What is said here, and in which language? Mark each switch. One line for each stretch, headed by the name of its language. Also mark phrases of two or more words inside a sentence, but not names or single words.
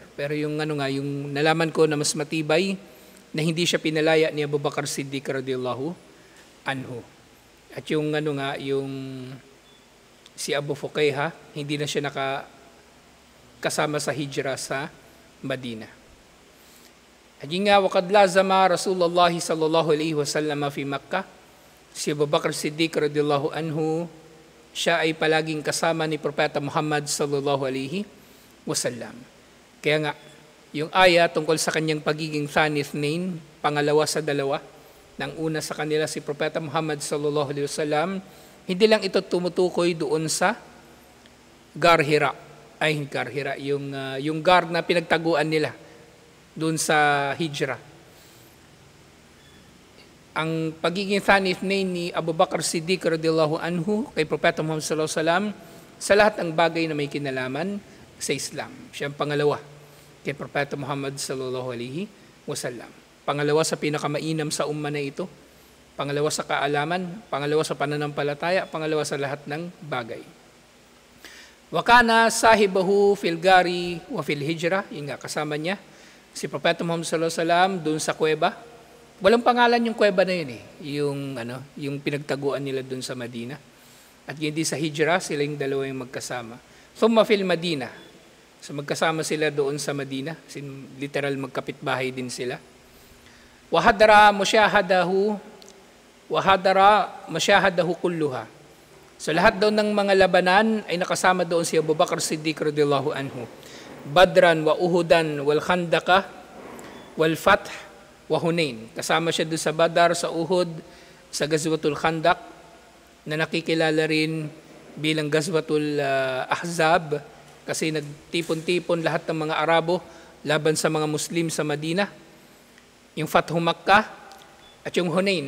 Filipino: Pero yung yung nalaman ko na mas matibay na hindi siya pinalaya ni Abu Bakar Siddiq
Arabic: رضي الله عنه.
Filipino: At yung yung si Abu Fuqayha, hindi na siya nakasama sa hijra sa Madina. At yun nga,
Arabic: وقد لازم رسول الله صلى الله عليه وسلم في مكة, si Abu Bakar Siddiq رضي الله عنه,
Filipino: siya ay palaging kasama ni Propeta Muhammad
Arabic: صلى الله عليه وسلم.
Filipino: Kaya nga, yung aya tungkol sa kanyang pagiging
Arabic: ثاني اثنين,
Filipino: pangalawa sa dalawa, nang una sa kanila si Propeta Muhammad
Arabic: صلى الله عليه وسلم,
Filipino: hindi lang ito tumutukoy doon sa Gar Hira. Yung gar na pinagtaguan nila doon sa hijra. Ang pagiging
Arabic: ثاني اثنين
Filipino: ni Abu Bakar Siddiq
Arabic: رضي الله عنه
Filipino: kay Propeta Muhammad
Arabic: صلى الله عليه وسلم
Filipino: sa lahat ng bagay na may kinalaman sa Islam. Siya ang pangalawa kay Propeta Muhammad
Arabic: صلى الله عليه وسلم.
Filipino: Pangalawa sa pinakamainam sa umma na ito, pangalawa sa kaalaman, pangalawa sa pananampalataya, pangalawa sa lahat ng bagay.
Arabic: وكان صاحبه في الغار وفي الهجرة,
Filipino: yun nga kasama niya, si Propeta Muhammad
Arabic: صلى الله عليه وسلم
Filipino: doon sa kuweba. Walang pangalan yung kuweba na yun yung pinagtaguan nila doon sa Madina. At hindi sa hijra, sila yung dalawa yung magkasama.
Arabic: ثم في المدينة,
Filipino: so magkasama sila doon sa Madina, literal magkapitbahay din sila.
Arabic: وحضر مشاهده كلها.
Filipino: So lahat daw ng mga labanan ay nakasama doon si Abu Bakr Siddiq
Arabic: رضي الله عنه. بدرا وأحدا والخندق والفتح وحنين.
Filipino: Kasama siya doon sa Badar, sa Uhud, sa Ghazwatul Khandaq na nakikilala rin bilang Ghazwatul Ahzab kasi nagtipon-tipon lahat ng mga Arabo laban sa mga Muslim sa Madina. Yung Fathu Makkah at yung Hunain.